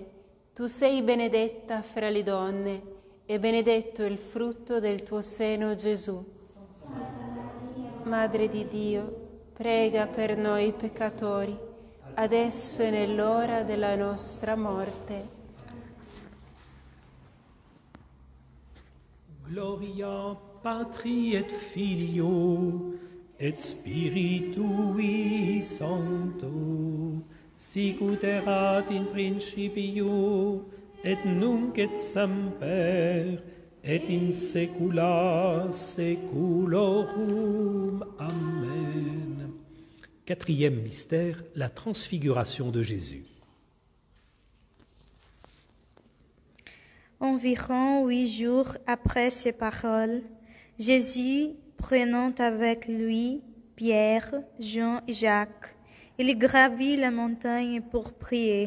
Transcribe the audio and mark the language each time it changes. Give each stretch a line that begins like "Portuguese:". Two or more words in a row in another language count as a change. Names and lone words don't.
Italian: Tu sei benedetta fra le donne e benedetto il frutto del tuo seno, Gesù. Madre di Dio, prega per noi peccatori, adesso e nell'ora della nostra morte.
Latin: Gloria Patri et Filio et Spiritui Sancto, sicut erat in principio et nunc et semper, et in saecula saeculorum. Amen.
French: Quatrième mystère, la transfiguration de Jésus. Environ 8 jours après ces paroles, Jésus, prenant avec lui Pierre, Jean et Jacques, il gravit la montagne pour prier.